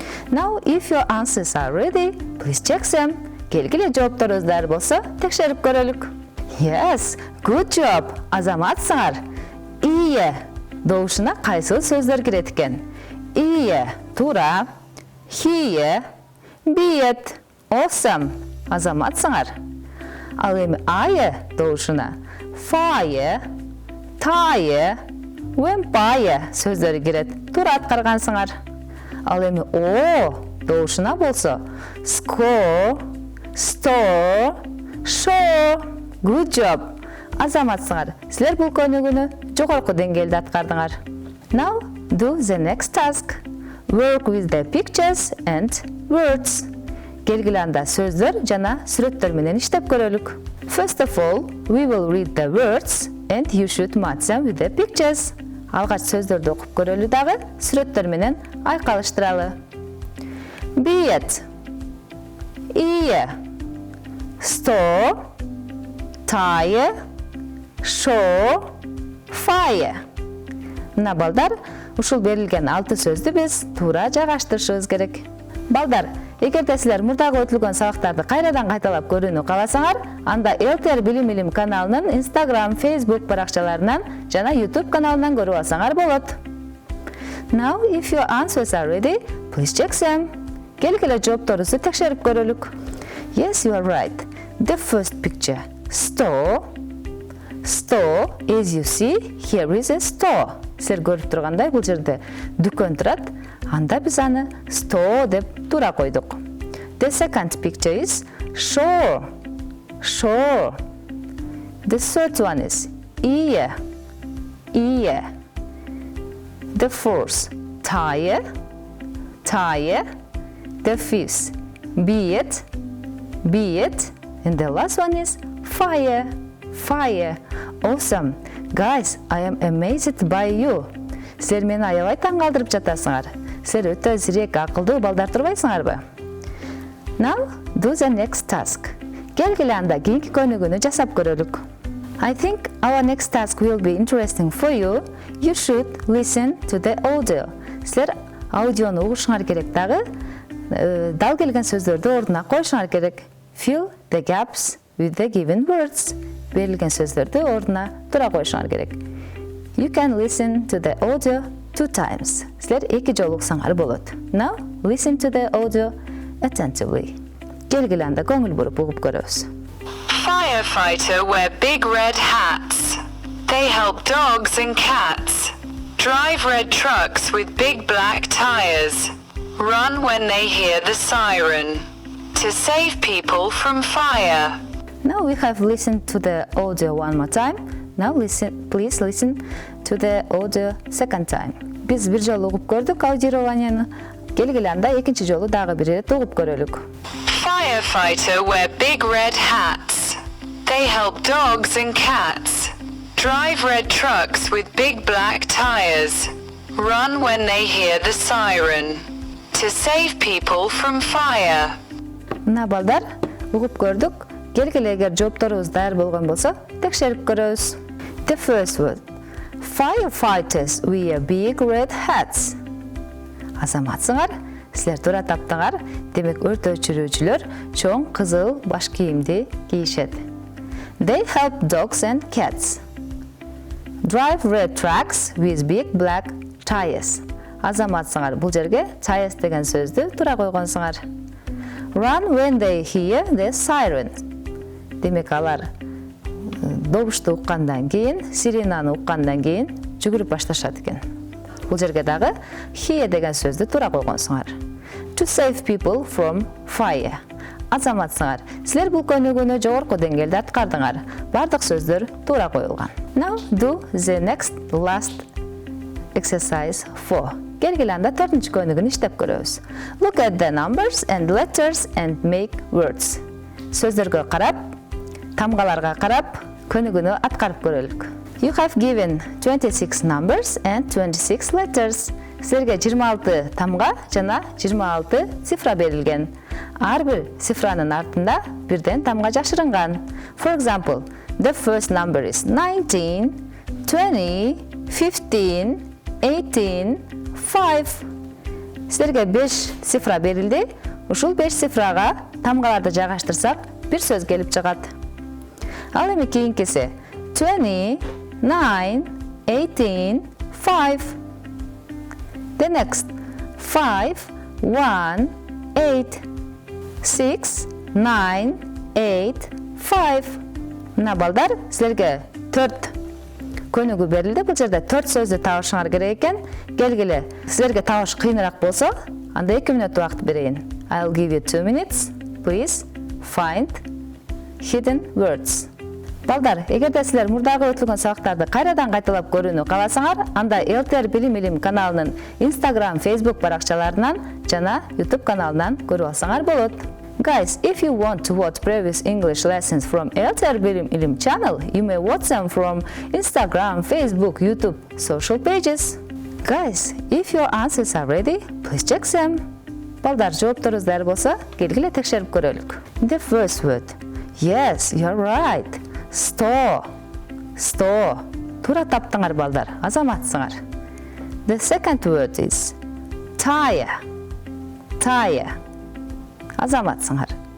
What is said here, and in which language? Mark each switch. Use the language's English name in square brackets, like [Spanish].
[English] Now, if your answers are ready, please check them. [Kyrgyz] Келгиле жоопторуңуздар болсо, текшерип көрөлүк. [English] Yes, good job. [Kyrgyz] Азаматсыңар. Ие добушуна кайсы сөздөр кирет экен? Ие туура. Хие биет. [English] Awesome. [Kyrgyz] Азаматсыңар. Ал эми ае добушуна фае, тае, вемпае сөздөрү кирет. Туура аткаргансыңар. Ал эми о добушуна болсо score, store, show. [English] Good job. [Kyrgyz] Азаматсыңар. Силер бул көнүгүүнү жогорку деңгээлде аткардыңар. [English] Now do the next task. Work with the pictures and words. [Kyrgyz] Келгиле анда сөздөр жана сүрөттөр менен иштеп көрөлүк. [English] First of all, we will read the words and you should match them with the pictures. [Kyrgyz] Алгач сөздөрдү окуп көрөлү дагы сүрөттөр менен айкалыштыралы. [English] Биет. Ие. Store. Тае. Show. Fire. [Kyrgyz] Мына балдар, ушул берилген 6 сөздү биз туура жайгаштырышыбыз керек. Балдар, эгерде силер мурдагы өтүлгөн сабактарды кайрадан кайталап көрүүнү кааласаңар, анда ЭлТР Билим каналынын Instagram, Facebook баракчаларынан жана YouTube каналынан көрүп алсаңар болот. [English] Now, if your answers are ready, please check them. [Kyrgyz] Келгиле жоопторуңузду текшерип көрөлүк. [English] Yes, you are right. The first picture, store. Store, as you see, here is a store. [Kyrgyz] Силер көрүп тургандай, бул жерде дүкөн турат. Анда биз аны store деп туура койдук. [English] The second picture is shore. Shore. The third one is ear. Ear. The fourth, tire. Tire. The fifth, beard. Beard. And the last one is fire. Fire. Awesome. Guys, I am amazed by you. [Kyrgyz] Силер мени аябай таң калтырып жатасыңар. Силер өтө зирек, акылдуу балдар турбайсыңарбы? [English] Now, do the next task. [Kyrgyz] Келгиле анда кийинки көнүгүүнү жасап көрөлүк. [English] I think our next task will be interesting for you. You should listen to the audio. [Kyrgyz] Силер аудиону угушуңар керек дагы. Дал келген сөздөрдү ордуна коюшуңар керек. [English] Fill the gaps with the given words. [Kyrgyz] Берилген сөздөрдү ордуна туура коюшуңар керек. [English] You can listen to the audio 2 times. [Kyrgyz] Силер 2 жолу уксаңар болот. [English] Now, listen to the audio attentively. [Kyrgyz] Келгиле анда көңүл буруп угуп көрөбүз. [English] Firefighter wear big red hats. They help dogs and cats. Drive red trucks with big black tires. Run when they hear the siren. To save people from fire. Now we have listened to the audio one more time. Now please listen to the audio second time. [Kyrgyz] Биз бир жолу угуп көрдүк аудирование. Келгиле анда экинчи жолу дагы бир ирет угуп көрөлүк. [English] Firefighter wear big red hats. They help dogs and cats. Drive red trucks with big black tires. Run when they hear the siren. To save people from fire. [Kyrgyz] Мына балдар, угуп көрдүк. Келгиле эгер жоопторубуз даяр болгон болсо, текшерип көрөбүз. [English] The first word. Firefighters wear big red hats. [Kyrgyz] Азаматсыңар, силер туура таптыңар. Демек өрт өчүрүүчүлөр чоң кызыл баш кийимди кийишет. [English] They help dogs and cats. Drive red trucks with big black tires. [Kyrgyz] Азаматсыңар, бул жерге tires деген сөздү туура койгонсуңар. [English] Run when they hear the siren. [Kyrgyz] Демек алар добушту уккандан кийин, сиренаны уккандан кийин жүгүрүп башташат экен. Бул жерге дагы hear деген сөздү туура койгонсуңар. [English] To save people from fire. [Kyrgyz] Азаматсыңар, силер бул көнүгүүнү жогорку деңгээлде аткардыңар. Бардык сөздөр туура коюлган. [English] Now do the next last exercise 4. [Kyrgyz] Келгиле анда 4-чү көнүгүүнү иштеп көрөбүз. [English] Look at the numbers and letters and make words. [Kyrgyz] Сөздөргө карап, тамгаларга карап, көнүгүүнү аткарып көрөлүк. [English] You have given 26 numbers and 26 letters. [Kyrgyz] Силерге 26 тамга жана 26 цифра берилген. Ар бир цифранын артында бирден тамга жашырынган. [English] For example, the first number is 19, 20, 15, 18, 5. [Kyrgyz] Силерге 5 цифра берилди. Ушул 5 цифрага тамгаларды жайгаштырсак, бир сөз келип чыгат. Ал эми кийинкиси 20, 9, 18, 5. [English] The next 5, 1, 8, 6, 9, 8, 5. [Kyrgyz] Мына балдар, силерге 4 көнүгүү берилди. Бул жерде 4 сөздү табышыңар керек экен. Келгиле, силерге табыш кыйыныраак болсо, анда 2 мүнөт убакыт берейин. [English] I'll give you 2 minutes. Please find hidden words. [Kyrgyz] Балдар, эгерде силер мурдагы өтүлгөн сабактарды кайрадан кайталап көрүүнү кааласаңар, анда ЭлТР Билим Илим каналынын Instagram, Facebook баракчаларынан жана YouTube каналынан көрүп алсаңар болот. [English] Guys, if you want to watch previous English lessons from ЭлТР Билим Илим channel, you may watch them from Instagram, Facebook, YouTube social pages. Guys, if your answers are ready, please check them. [Kyrgyz] Балдар, жоопторуңуз даяр болсо, келгиле текшерип көрөлүк. [English] The first word. Yes, you're right. Store. Store. [Kyrgyz] Туура таптыңар балдар, азаматсыңар. [English] The second word is tire. Tire. [Kyrgyz] Азаматсыңар.